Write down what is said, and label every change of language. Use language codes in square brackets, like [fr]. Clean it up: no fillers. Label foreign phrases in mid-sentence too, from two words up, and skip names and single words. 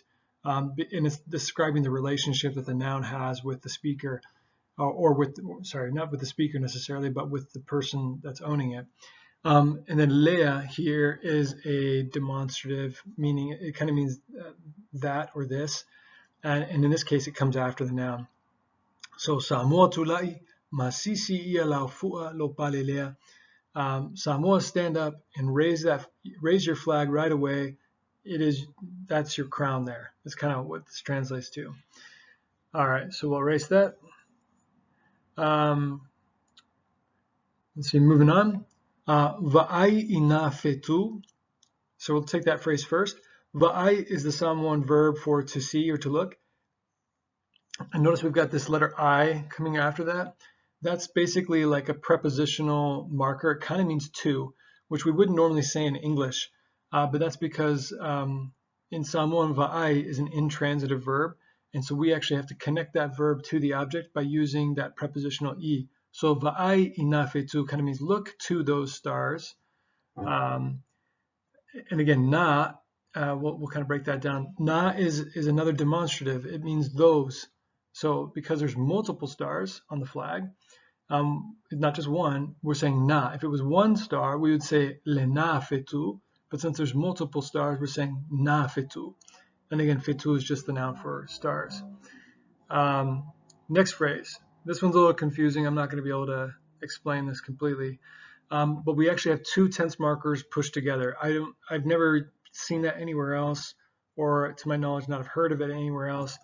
[en] And it's describing the relationship that the noun has with the speaker, or with, sorry, not with the speaker necessarily, but with the person that's owning it. And then lea here is a demonstrative, meaning it kind of means that or this. And in this case, it comes after the noun. [sm] So Samoa tulai masisi ia laufua lo palelea. [en] Samoa, stand up and raise your flag right away. That's your crown there. That's kind of what this translates to. All right, so we'll erase that. Let's see, moving on. [sm] Va'ai ina fetu. [en] So we'll take that phrase first. Va'ai is the Samoan verb for to see or to look. And notice we've got this letter I coming after that. That's basically like a prepositional marker. It kind of means to, which we wouldn't normally say in English. But that's because in Samoan, va'ai is an intransitive verb. And so we actually have to connect that verb to the object by using that prepositional I. So [sm] va'ai ina fetu [en] kind of means look to those stars. And again, na, we'll kind of break that down. Na is another demonstrative. It means those. So because there's multiple stars on the flag, not just one, we're saying na. If it was one star, we would say [sm] le na fetu. [en] But since there's multiple stars, we're saying [sm] na fetu. [en] And again, fetu is just the noun for stars. Next phrase. This one's a little confusing. I'm not going to be able to explain this completely. But we actually have two tense markers pushed together. I've never seen that anywhere else, or to my knowledge, not have heard of it anywhere else.